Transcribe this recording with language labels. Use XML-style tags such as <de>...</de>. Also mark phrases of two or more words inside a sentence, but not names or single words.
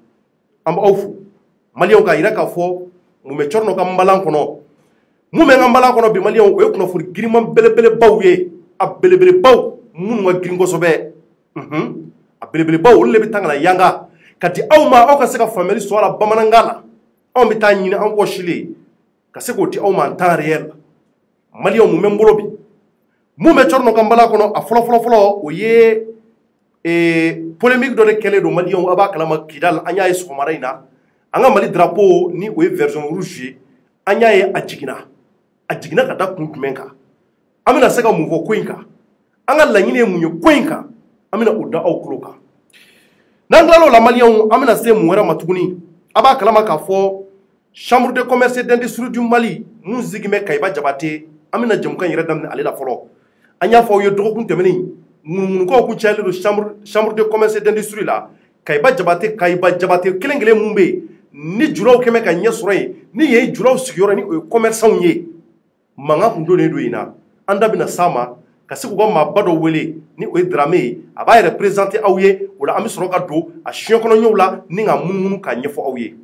<bm>An b'aw fo Maliyɛnw k'a yira k'a fɔ mun bɛ Cɔrɔnɔ ka nbalan kɔnɔ mun bɛ n ka nbalan kɔnɔ bi Maliyɛnw o ye kunnafoni giriman belebelebaw ye a belebelebaw minnu ka girin kosɛbɛ a belebelebaw olu de bɛ taa ka na yanga ka di aw ma aw ka se ka faamuyali sɔrɔ a la bamanankan na anw bɛ taa ɲini an wɔsilen ka se k'o di aw ma</bm> <fr>en temps réel.</fr> <bm>Maliyɛnw mun bɛ n bolo bi mun bɛ Cɔrɔnɔ ka nbalan kɔnɔ a fɔlɔ o ye polémique dɔ de kɛlen don Maliyɛnw a b'a kalama Kidal an y'a ye sɔgɔmada in na an ka Mali drapeau ni o ye</bm> <fr>version rouge</fr> <bm>ye an y'a ye a jiginna ka da kun jumɛn kan an bɛna se ka mun fɔ ko in kan an ka laɲini ye mun ye ko in kan an bɛna o da aw tulo kan. N'an tilal'o la Maliyɛnw an bɛna se mun wɛrɛ ma tuguni a b'a kalama k'a fɔ</bm> <fr>chambre de commerce et d'industrie du Mali</fr> <bm>mun sigi bɛ Kayiba Jabate an bɛna jɛmukan yɛrɛ daminɛ ale la fɔlɔ an y'a fɔ aw ye dɔgɔkun tɛmɛnen ŋunuŋunukaw kun cayalen don</bm> <fr>chambre de commerce et d'industrie</fr> <bm>la Kayiba Jabate kelen-kelen mun bɛ yen ni julaw kɛmɛ ka ɲɛ sɔrɔ yen ni ye julaw sigiyɔrɔ ni o ye commerçants ye mankan kun donnen don yen na an da bɛna s'a ma ka se k'u ka maaba dɔ wele ni o ye Dramé ye a b'a yɛrɛ présenter aw ye o la an bɛ sɔrɔ ka don a siɲɛ kɔnɔ ɲɛw la ni ka munumunu k'a ɲɛfɔ aw ye.</bm>